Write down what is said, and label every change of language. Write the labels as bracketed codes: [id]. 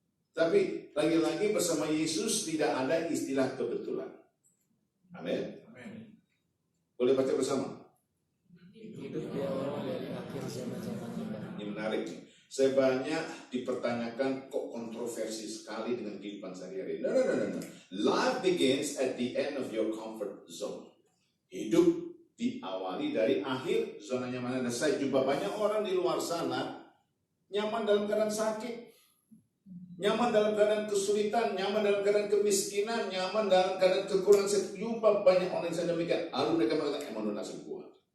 [id] Tapi lagi-lagi bersama Yesus tidak ada istilah kebetulan. Amin. Boleh baca bersama. Hidup di awal dari akhir zaman-zaman Ini menarik nih. Saya banyak dipertanyakan kok kontroversi sekali dengan kehidupan sehari-hari. No. [en] Life begins at the end of your comfort zone. [id] Hidup diawali dari akhir zona nyaman Anda. Saya jumpa banyak orang di luar sana nyaman dalam keadaan sakit, nyaman dalam keadaan kesulitan, nyaman dalam keadaan kemiskinan, nyaman dalam keadaan kekurangan. Saya jumpa banyak orang yang saya demikian. Lalu mereka mengatakan, emang nasib gua.